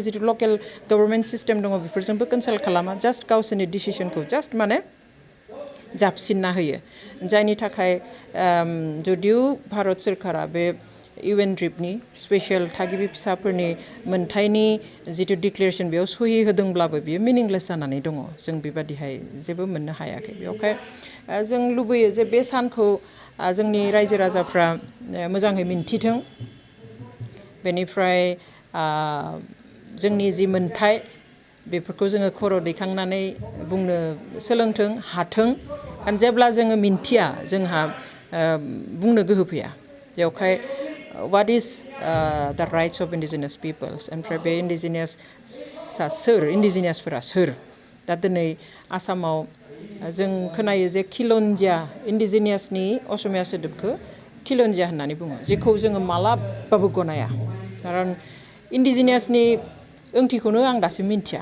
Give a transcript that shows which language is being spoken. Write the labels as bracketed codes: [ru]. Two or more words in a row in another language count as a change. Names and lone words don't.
[brx] जिथु लकेल गभर्नमेन्ट सिस्टेम दङ बेफोरजोंबो कनसाल्ट खालामा जास्ट गावसोरनि डिसिसनखौ जास्ट माने जाबसिनना होयो जायनि थाखाय जुदिव भारत सोरखारा बे इउएनड्रिपनि स्पेसियेल थागिबि फिसाफोरनि मोन्थायनि जिथु डिक्लेरेसन बेयाव सहि होदोंब्लाबो बियो मिनिंलेस जानानै दङ जों बेबादिहाय जेबो मोननो हायाखै बेवहाय जों लुबैयो जे बे सानखौ जोंनि रायजो राजाफ्रा मोजाङै मिन्थिथों बेनिफ्राय जोंनि जि मोन्थाय बेफोरखौ जोङो खर' दैखांनानै बुंनो सोलोंथों हाथों जेब्ला जोङो मिन्थिया जोंहा बुंनो गोहो फैया बेवहाय [en] what is the rights of indigenous peoples [brx] ओमफ्राय बे इन्डिजिनियासआ सोर इन्डिजिनियासफोरा सोर दा दिनै आसामाव जों खोनायो जे खिलन्जिया इन्डिजिनियासनि असमिया सोदोबखौ खिलन्जिया होननानै बुङो जेखौ जोङो मालाबाबो गनाया खारन इन्डिजिनियासनि ओंथिखौनो आं दासिम मिन्थिया